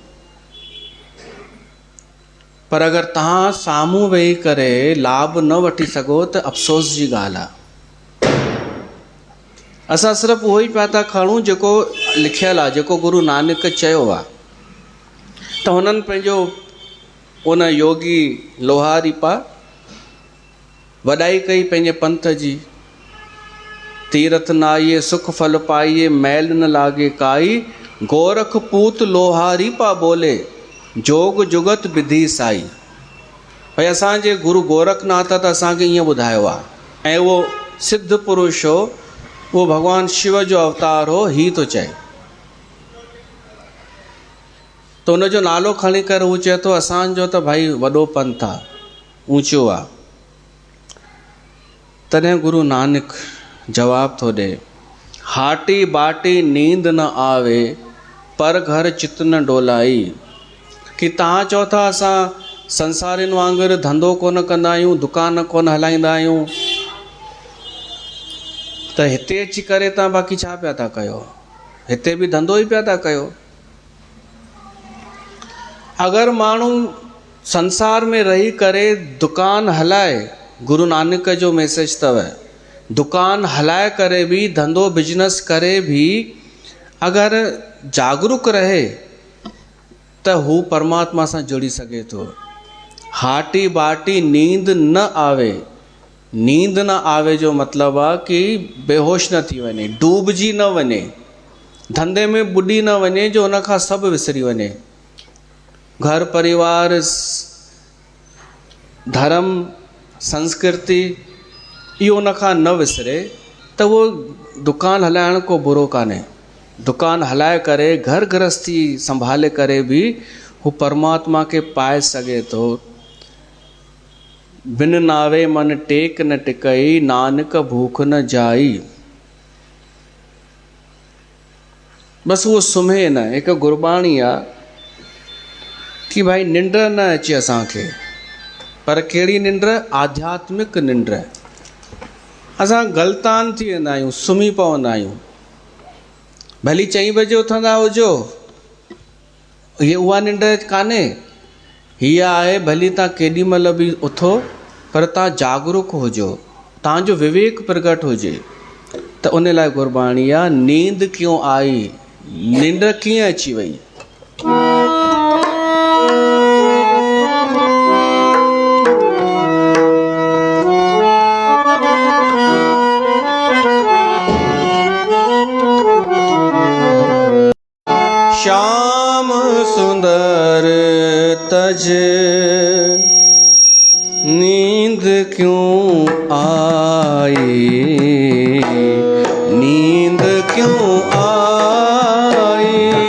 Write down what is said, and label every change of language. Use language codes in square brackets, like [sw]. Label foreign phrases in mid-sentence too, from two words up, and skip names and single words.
[sd] पर अगरि तव्हां साम्हूं वेही करे लाभ न वठी सघो त अफ़सोस जी ॻाल्हि आहे। असां सिर्फ़ु उहो ई पिया था खणूं जेको लिखियलु आहे, जेको गुरु नानक चयो आहे। त हुननि पंहिंजो उन योगी लोहारीपा वॾाई कई पंहिंजे पंथ जी। [hi] तीर्थ न आइए सुख फल पाइए, मैल न लागे काई, गोरख पूत लोहारीपा बोले, जोग जुगत विधि साई। [sd] भई असांजे गुरु गोरखनाथ त असांखे ईअं ॿुधायो आहे। ऐं उहो सिद्ध पुरुष हो, उहो भॻवानु शिव जो अवतार हो, ही थो चए। त हुनजो नालो खणी करे हू चए थो असांजो त भाई वॾो पंथ आहे, ऊंचो आहे। तॾहिं गुरु नानक जवाब थो ॾे, [pa] हाटी बाटी नींद न आवे, पर घर चित न डोलाई। [sd] कि तव्हां चओ था असां संसारियुनि वांगुरु धंधो कोन कंदा आहियूं, दुकान कोन हलाईंदा आहियूं, त हिते अची करे तव्हां बाक़ी छा पिया था कयो? हिते बि धंधो ई पिया था कयो। अगरि माण्हू संसार में रही करे दुकान हलाए, गुरु नानक जो मैसेज अथव, दुकान हलाए करे बि धंधो बिजनेस करे भी अगरि जागरूक रहे त हू परमात्मा सां जुड़ी सघे थो। [pa] हाटी बाटी नींद न आवे, [sd] नींद न आवे जो मतिलबु आहे कि बेहोश न थी वञे, डूबजी न वञे, धंधे में ॿुॾी न वञे जो हुन खां सभु विसरी वञे। घर परिवार धर्म संस्कृति इहो उन खां न विसरे त उहो दुकान हलाइण को बुरो कान्हे। दुकान हलाए करे घर गृहस्थी संभाले करे बि हू परमात्मा खे पाए सघे थो। [pa] बिन नावे मन टेक न टिकई, नानक भूख न जाई। [sd] बसि उहो सुम्हे न। हिकु गुरबाणी आहे, कि भाई निंड न अचे असांखे, पर कहिड़ी निंड? आध्यात्मिक निंड। असां गलतान थी वेंदा आहियूं, सुम्ही पवंदा आहियूं। भली 4 बजे उथंदा हुजो, हीअ उहा निंड कान्हे। हीअ आहे भली तव्हां केॾी महिल बि उथो, पर तव्हां जागरूक हुजो, तव्हांजो विवेक प्रगट हुजे। त उन लाइ गुरबाणी आहे, [hi] नींद क्यों आई, [sd] निंड कीअं अची वई। [hi] श्याम सुंदर तज नींद क्यों आई, नींद क्यों आई।